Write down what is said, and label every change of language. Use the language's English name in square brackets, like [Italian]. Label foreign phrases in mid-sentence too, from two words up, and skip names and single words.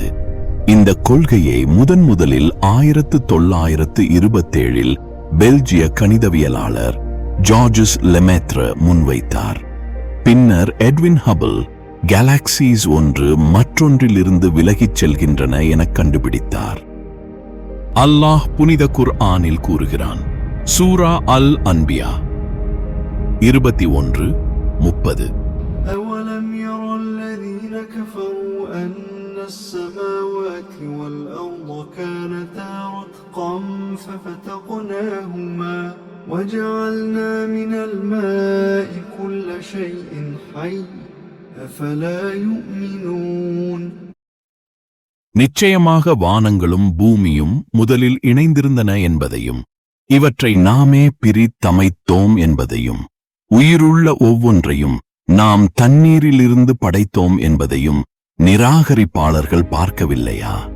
[Tamil] இந்த கொள்கையை முதலில் 1927 பெல்ஜிய கணிதவியலாளர் ஜார்ஜஸ் லெமேத்ர முன்வைத்தார். பின்னர் எட்வின் ஹபிள் கேலக்சிஸ் ஒன்று மற்றொன்றிலிருந்து விலகிச் செல்கின்றன என கண்டுபிடித்தார். அல்லாஹ் புனித குர்ஆனில் கூறுகிறான். சூரா அல் அன்பியா 21:30. [Arabic] أَوَلَمْ يَرَ الَّذِينَ كَفَرُوا أَنَّ السَّمَاوَاتِ وَالْأَرْضَ كَانَتَا رَتْقًا فَفَتَقْنَاهُمَا وَجَعَلْنَا مِنَ الْمَاءِ كُلَّ شَيْءٍ حَيٍّ أَفَلَا يُؤْمِنُونَ. [Tamil] நிச்சயமாக வானங்களும் பூமியும் முதலில் இணைந்திருந்தன என்பதையும், இவற்றை நாமே பிரித்தமைத்தோம் என்பதையும், உயிருள்ள ஒவ்வொன்றையும் நாம் தண்ணீரிலிருந்து படைத்தோம் என்பதையும் நிராகரிப்பாளர்கள் பார்க்கவில்லையா?